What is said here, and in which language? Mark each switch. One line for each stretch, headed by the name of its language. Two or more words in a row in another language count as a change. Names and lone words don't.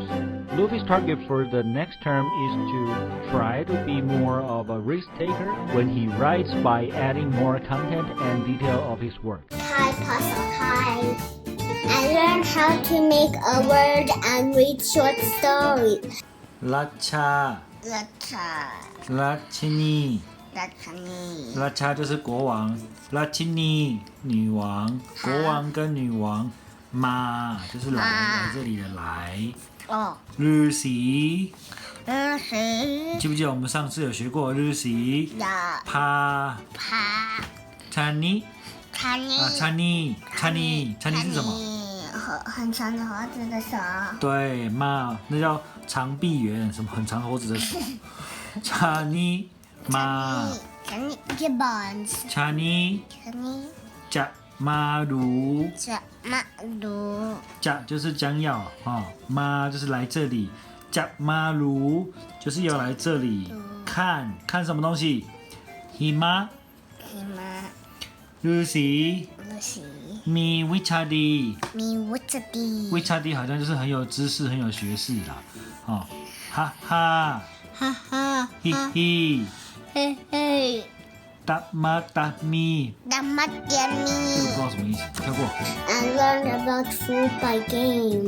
English: Luffy's target for the next term is to try to be more of a risk-taker when he writes by adding more content and detail of his work. Thai puzzle Thai. I learned how to make a word and read short stories.
Thai: รัชชา รัชินี รัชชา
Chinese: 就是国王รัชินี女王 国王跟女王มา就是来这里的来ฤาษี记不记得我们上次有学过
Thai: ฤาษี พา ชานี ชานี
Chinese: 是什么？很长的猴子的手。对，嘛，那叫长臂猿，什么很长猴子的手。
Thai: ชานีมาชานีจะมาดูจะ
Chinese: 就是将要มา就是来这里
Thai: จะมารู้
Chinese: 就是要来这里看什么东西หิมะ
Thai: ฤาษีมีวิชาดีวิชาดี
Chinese: 好像就是很有知识很有学识啦哈哈ฮิฮิ达玛达咪这个不知道什么意思跳过
English: I learned about food by game.